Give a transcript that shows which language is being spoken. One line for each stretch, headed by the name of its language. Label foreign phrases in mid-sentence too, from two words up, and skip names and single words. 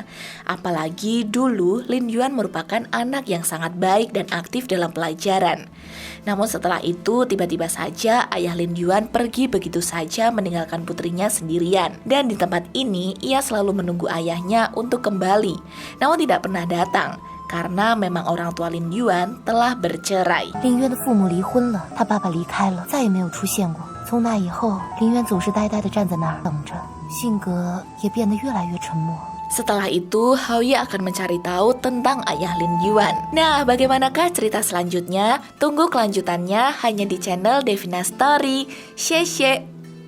Indonesian: Apalagi dulu Lin Yuan merupakan anak yang sangat baik dan aktif dalam pelajaran. Namun setelah itu tiba-tiba saja ayah Lin Yuan pergi begitu saja meninggalkan putrinya sendirian. Dan di tempat ini ia selalu menunggu ayahnya untuk kembali. Namun tidak pernah datang karena memang orang tua Lin Yuan telah bercerai.
Chinese: 林渊的父母离婚了，他爸爸离开了，再也没有出现过。从那以后，林渊总是呆呆地站在那儿等着，性格也变得越来越沉默。
Indonesian: Setelah itu, Haoyi akan mencari tahu tentang ayah Lin Yuan. Nah, bagaimanakah cerita selanjutnya? Tunggu kelanjutannya hanya di channel Devina Story.
Chinese: 谢谢.